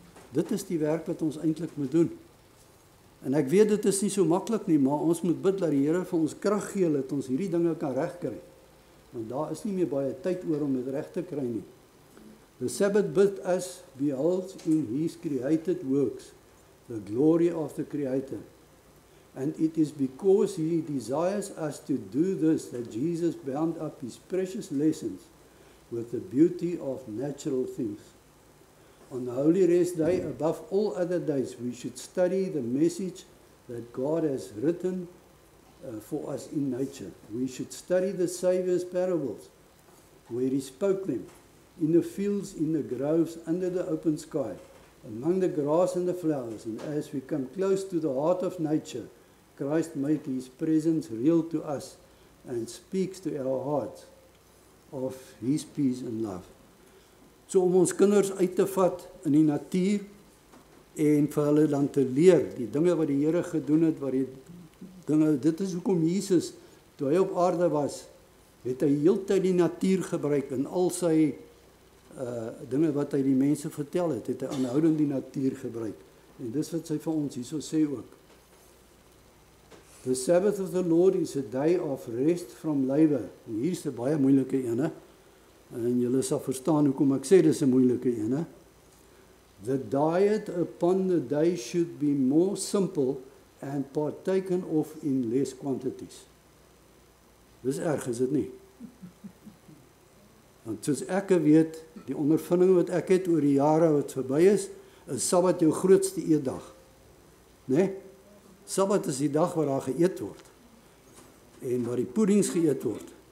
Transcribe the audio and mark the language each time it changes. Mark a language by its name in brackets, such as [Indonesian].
[Afrikaans] Dit is die werk wat ons eintlik moet doen. En ek weet dit is nie so maklik nie, maar ons moet bid dat die Here vir ons krag gee dat ons hierdie dinge kan regkry. Want daar is nie meer baie tyd oor om dit reg te kry nie. [English] The Sabbath bid us beholds in his created works, the glory of the Creator. And it is because he desires us to do this that Jesus bound up his precious lessons with the beauty of natural things. On the Holy Rest Day, above all other days, we should study the message that God has written for us in nature. We should study the Saviour's parables, where he spoke them, in the fields, in the groves, under the open sky, among the grass and the flowers. And as we come close to the heart of nature, Christ makes his presence real to us and speaks to our hearts of his peace and love. [Afrikaans] So om ons kinders uit te vat in die natuur en vir hulle dan te leer, die dinge wat die Here gedoen het, wat die dinge, dit is hoekom Jesus, toe hy op aarde was, het hy heeltyd die natuur gebruik in al sy dinge wat hy die mense vertel het hy aanhoudend die natuur gebruik. En dis wat sy vir ons hierso sê ook. [English] The Sabbath of the Lord is a day of rest from labor. [Afrikaans] En hier is 'n baie moeilike ene. En julle sal verstaan hoekom ek sê dis 'n moeilike ene. [English] The diet upon the day should be more simple and partaken of in less quantities. [Afrikaans] Dis erg, is dit nie? Want soos ek weet, die ondervinding wat ek het oor die jare wat verby is Sabbat jou grootste eetdag. Né? Sabbat is die dag waar daar geëet word. En waar die puddings geëet word.